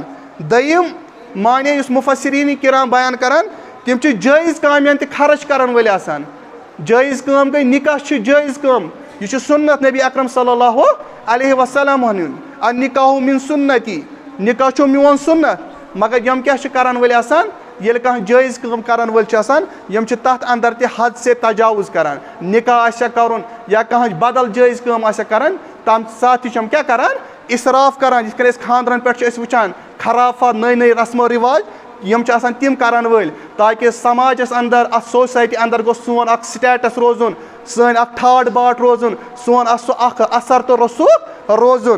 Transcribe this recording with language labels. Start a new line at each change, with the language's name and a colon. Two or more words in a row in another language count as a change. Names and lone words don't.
Kashmiri: دوٚیِم مانے یُس مُفسریٖن کرام بیان کران تِم چھِ جٲیز کامٮ۪ن تہِ خرٕچ کرن وٲلۍ آسان. جٲیز کٲم گٔے نِکاح چھِ جٲیز کٲم یہِ چھُ سُنت نبی اکرم
Arabic: صلی اللہ علیہ وسلم
Kashmiri: ہُنٛد
Arabic: نِکاحُ مِن سُنتی
Kashmiri: نِکاح چھُ میون سُنت مگر یِم کیٛاہ چھِ کرن وٲلۍ آسان ییٚلہِ کانٛہہ جٲیز کٲم کرن وٲلۍ چھِ آسان یِم چھِ تتھ اندر تہِ
Urdu: حد سے تجاوُز
Kashmiri: کران. نِکاح آسیا کرُن یا کانٛہہ بدل جٲیز کٲم آسیا کران تمہِ ساتہٕ تہِ چھِ یِم کیٛاہ کران اِسراف کران. یِتھ کٔنۍ أسۍ خانٛدرن پٮ۪ٹھ چھِ أسۍ وٕچھان خرافات نٔے نٔے رسمو رِواج یِم چھِ آسان تِم کرن وٲلۍ تاکہِ سماجس اندر اتھ سوسایٹی اندر گوٚژھ سون اکھ سٹیٹس روزُن سٲنۍ اکھ ٹھاٹھ باٹھ روزُن سون سُہ اکھ اثر تہٕ رسوٗخ روزُن.